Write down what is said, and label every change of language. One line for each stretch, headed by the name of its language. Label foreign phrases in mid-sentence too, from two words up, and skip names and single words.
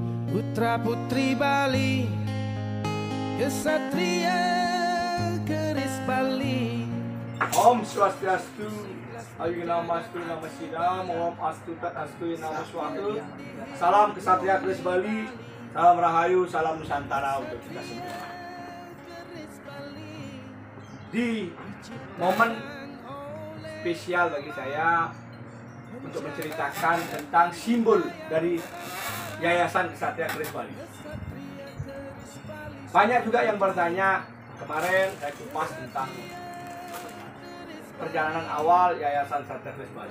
Indonesian: Putra putri Bali, kesatria keris Bali.
Sanskrit: Om Swastiastu, Ayu Namastu Nama Sidam, Om Astu Tat Astu Nama Swatu.
Indonesian: Salam kesatria keris Bali, salam Rahayu, salam Nusantara untuk kita semua. Di momen spesial bagi saya untuk menceritakan tentang simbol dari Yayasan Kesatria Keris Bali. Banyak juga yang bertanya, kemarin saya kupas tentang perjalanan awal Yayasan Kesatria Keris Bali.